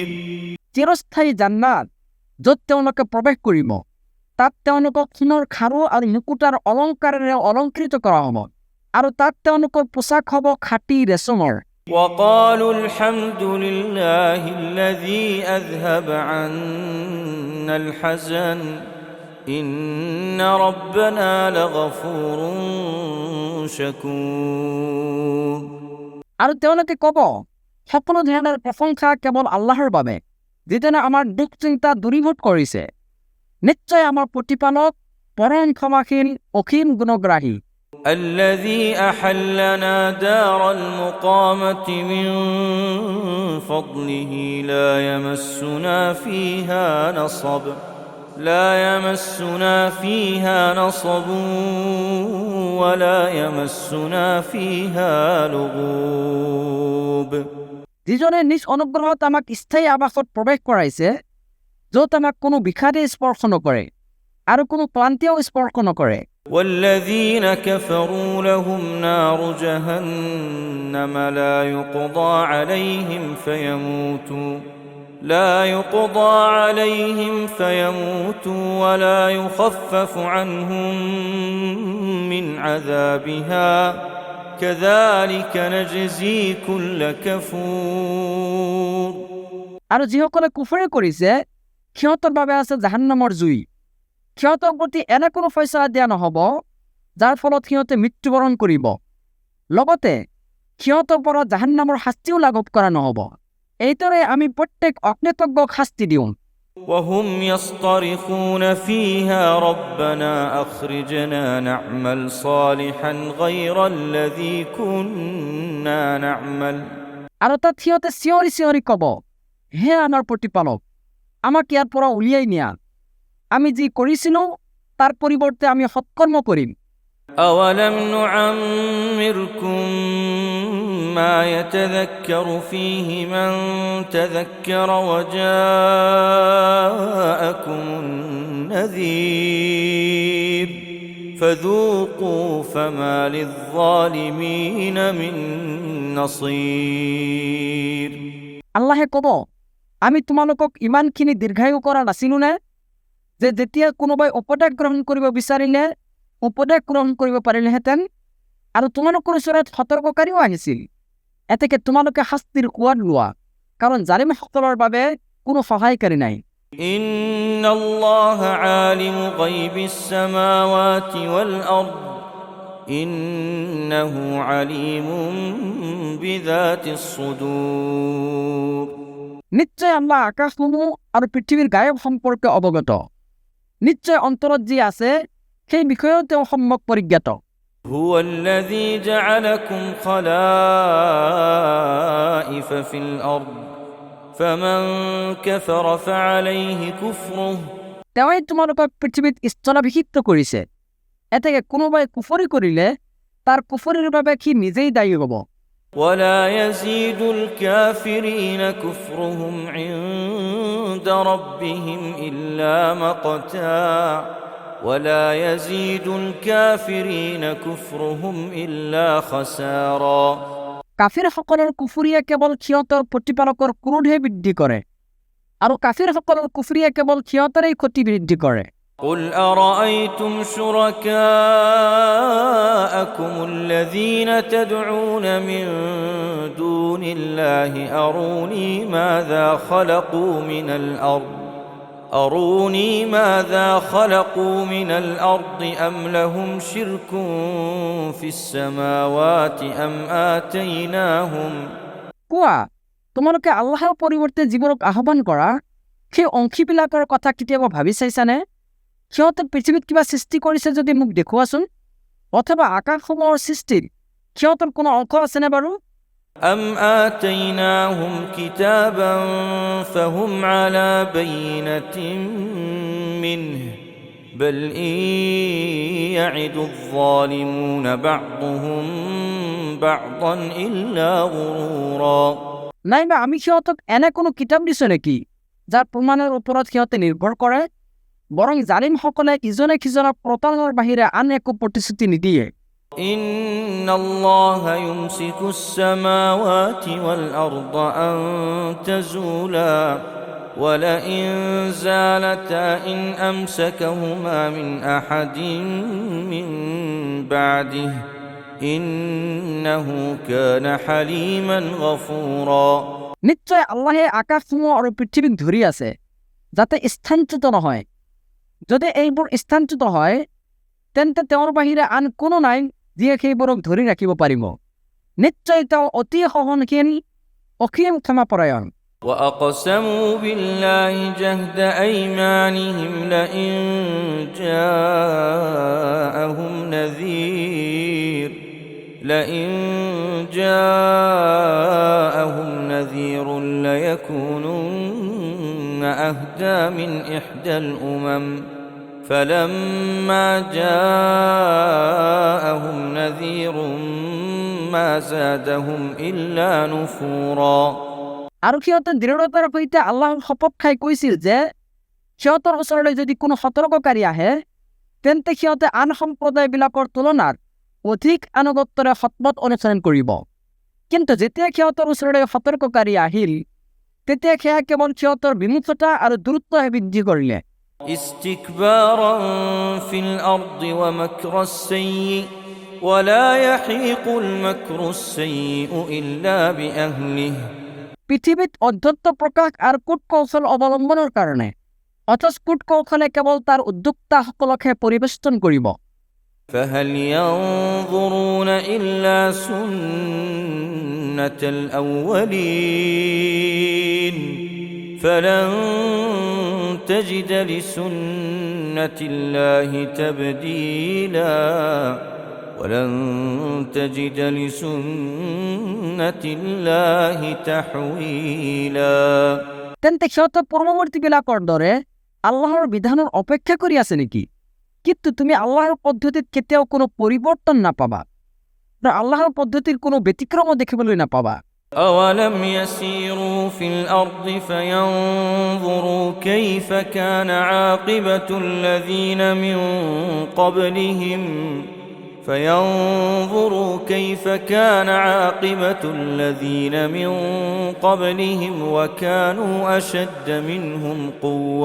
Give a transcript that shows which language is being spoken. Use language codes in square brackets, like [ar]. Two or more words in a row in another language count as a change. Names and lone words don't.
[as] চিৰস্থায়ী জান্নাত য'ত তেওঁলোকে প্ৰৱেশ কৰিব, তাত তেওঁলোকক সোণৰ খাৰু আৰু মুকুতাৰ অলংকাৰেৰে অলংকৃত কৰা হ'ব আৰু তাত তেওঁলোকৰ পোছাক হ'ব খাঁটি ৰেচমৰ। [ar] وقالوا الحمد لله الذي أذهب عنا الحزن إن ربنا لغفور شكور। [as] আৰু তেওঁলোকে ক'ব, সকলো ধৰণৰ প্ৰশংসা কেৱল আল্লাহৰ বাবে, যিজনে আমাৰ দুখ চিন্তা দূৰীভূত কৰিছে। নিশ্চয় আমাৰ প্ৰতিপালক পৰম ক্ষমাশীল, অসীম গুণগ্ৰাহী। [ar] الذي أحلنا دار المقامة من فضله لا يمسنا فيها نصب ولا يمسنا فيها لغوب। [as] যিজনে নিজ অনুগ্ৰহত আমাক স্থায়ী আৱাসত প্ৰৱেশ কৰাইছে, য'ত আমাক কোনো বিষাদে স্পৰ্শ নকৰে আৰু কোনো ক্লান্তিও স্পৰ্শ নকৰে। [ar] والذين كفروا لهم نار جهنم لا يقضى عليهم فيموتوا ولا يخفف عنهم من عذابها كذلك نجزي كل كفور। [as] আৰু যিসকলে কুফৰি কৰিছে সিহঁতৰ বাবে আছে জাহান্নামৰ জুই। সিহঁতৰ প্ৰতি এনে কোনো ফয়ছলা দিয়া নহ'ব যাৰ ফলত সিহঁতে মৃত্যুবৰণ কৰিব। লগতে সিহঁতৰ পৰা জাহান্নামৰ শাস্তিও লাঘৱ কৰা নহ'ব। এইদৰে আমি প্ৰত্যেক অগ্নিতজ্ঞক শাস্তি দিওঁ। [ar] وهم يصطرخون فيها ربنا أخرجنا نعمل صالحا غير الذي كنا نعمل। [as] আৰু তাত সিহঁতে চিঞৰি চিঞৰি ক'ব, হে আমাৰ প্ৰতিপালক, আমাক ইয়াৰ পৰা উলিয়াই নিয়া, আমি যি কৰিছিলোঁ তাৰ পৰিৱৰ্তে আমি সৎকৰ্ম কৰিম। [ar] أولم نعمركم ما يتذكر فيه من تذكر وجاءكم النذير فذوقوا فما للظالمين من نصير। [as] আল্লাহে ক'ব, আমি তোমালোকক ইমানখিনি দীৰ্ঘায়ু কৰা নাছিলোঁ নে যে যেতিয়া কোনোবাই উপদেশ গ্ৰহণ কৰিব বিচাৰিলে উপদেশ গ্ৰহণ কৰিব পাৰিলেহেঁতেন আৰু তোমালোকৰ ওচৰত সতৰ্ককাৰীও আহিছিল। এতেকে তোমালোকে শাস্তিৰ সোৱাদ লোৱা, কাৰণ জালিমসকলৰ বাবে কোনো সহায়কাৰী নাই। [ar] إن الله عالم غيب السماوات والأرض إنه عليم بذات الصدور। [as] নিশ্চয় আল্লাহ আকাশসমূহ আৰু পৃথিৱীৰ গায়ব সম্পৰ্কে অৱগত। নিশ্চয় অন্তৰত যি আছে সেই বিষয়েও তেওঁ সম্যক পৰিজ্ঞাত। [ar] هو الذي جعلكم خلائف في الأرض فمن كفر فعليه كفره। [as] তেওঁই তোমালোকক পৃথিৱীত স্থলাভিষিক্ত কৰিছে। এতেকে কোনোবাই কুফৰি কৰিলে তাৰ কুফৰিৰ বাবে সি নিজেই দায়ী হ'ব। [ar] ولا يزيد الكافرين كفرهم عند ربهم إلا مقتا ولا يزيد الكافرين كفرهم إلا خسارا। [as] কাফিৰসকলৰ কুফৰিয়ে কেৱল সিহঁতৰ প্ৰতিপালকৰ ক্ৰোধহে বৃদ্ধি কৰে, আৰু কাফিৰসকলৰ কুফৰিয়ে কেৱল সিহঁতৰেই ক্ষতি বৃদ্ধি কৰে। [ar] قل أرأيتم شركاءكم الذين تدعون من دون الله أروني ماذا خلقوا من الأرض أم لهم شرك في السماوات أم آتيناهم। [as] কোৱা, তোমালোকে আল্লাহৰ পৰিৱৰ্তে যিবোৰক আহ্বান কৰা সেই অংশীবিলাকৰ কথা কেতিয়াবা ভাবি চাইছানে? সিহঁতে পৃথিৱীত কিবা সৃষ্টি কৰিছে যদি মোক দেখুৱাচোন, অথবা আকাশসমূহৰ সৃষ্টিত সিহঁতৰ কোনো অংশ আছেনে বাৰু? [ar] أم آتيناهم كتابا فهم على بينة منه بل إن يعد الظالمون بعضهم بعضا إلا غرورا। [as] নাইবা আমি সিহঁতক এনে কোনো কিতাপ দিছো নেকি যাৰ প্ৰমাণৰ ওপৰত সিহঁতে নিৰ্ভৰ কৰে? বৰং জালিমসকলে ইজনে সিজনক প্ৰতাৰণাৰ বাহিৰে আন একো প্ৰতিশ্ৰুতি নিদিয়ে। [ar] إن الله يمسك السماوات والأرض أن تزولا ولئن زالتا إن أمسكهما من أحد من بعده إنه كان حليما غفورا। [as] নিশ্চয় আল্লাহে আকাশসমূহ আৰু পৃথিৱীক ধৰি আছে যাতে স্থানচ্যুত নহয়। যদি এইবোৰ স্থানচ্যুত হয় তেন্তে তেওঁৰ বাহিৰে আন কোনো নাই যিয়ে সেইবোৰক ধৰি ৰাখিব পাৰিব। নিশ্চয় তেওঁ অতি সহনশীল, অসীম ক্ষমাপৰায়ণ। [ar] وأقسموا بالله جهد أيمانهم لئن جاءهم نذير ليكونن أهدى من إحدى الأمم فلما جاءهم نذير ما زادهم إلا نفورا। [as] আৰু সিহঁতে দৃঢ়তাৰ সৈতে আল্লাহৰ শপত খাই কৈছিল যে সিহঁতৰ ওচৰলৈ যদি কোনো সতৰ্ককাৰী আহে তেন্তে সিহঁতে আন সম্প্ৰদায়বিলাকৰ তুলনাত অধিক আনুগত্যৰে সৎপথ অনুসৰণ কৰিব। কিন্তু যেতিয়া সিহঁতৰ ওচৰলৈ সতৰ্ককাৰী আহিল তেতিয়া সেয়া কেৱল সিহঁতৰ বিমুখতা আৰু দূৰত্বহে বৃদ্ধি কৰিলে। [ar] استكبارا في الأرض ومكر السيء ولا يحيق المكر السيء إلا بأهله। [as] পৃথিৱীত অধ্যত্ত প্ৰকাশ আৰু কূট কৌশল অৱলম্বনৰ কাৰণে অথচ কূটকৌশলে কেৱল তাৰ উদ্যোক্তাসকলকহে পৰিবেষ্টন কৰিব। [ar] فهل ينظرون إلا سنة الأولين فلن تجد لسنة الله تبديلا ولن تجد لسنة الله تحويلا। [as] তেন্তে সিহঁতে পূৰ্বৱৰ্তীবিলাকৰ দৰে আল্লাহৰ বিধানৰ অপেক্ষা কৰি আছে নেকি? কিন্তু তুমি আল্লাহৰ পদ্ধতিত কেতিয়াও কোনো পৰিৱৰ্তন নাপাবা, আল্লাহৰ পদ্ধতিৰ কোনো ব্যতিক্ৰমো দেখিবলৈ নাপাবা। [ar] أولم يسيروا في الأرض فينظروا كيف كان عاقبة الذين من قبلهم فينظروا كيف كان عاقبة الذين من قبلهم وكانوا أشد منهم قوة।